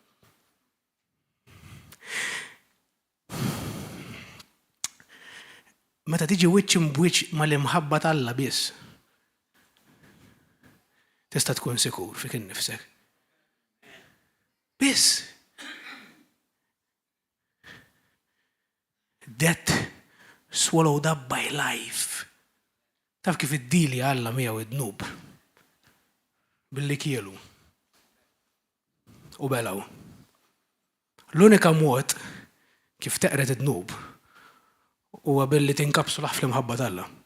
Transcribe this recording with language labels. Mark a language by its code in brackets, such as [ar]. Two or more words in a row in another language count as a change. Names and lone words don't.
[mt] Meta tiġi wiċċ imwiċċ mal-imħabba tal-Alla biss, tista' tkun sikur fik innifsek. Biss. [en] Death swallowed up by life. [mt] Taf kif id-dili Alla miegħu id-dnub billi kielu u belaw. L-unika mod kif teqret id-dnub huwa billi tinkapsulaħ fl-imħabba tal-Alla.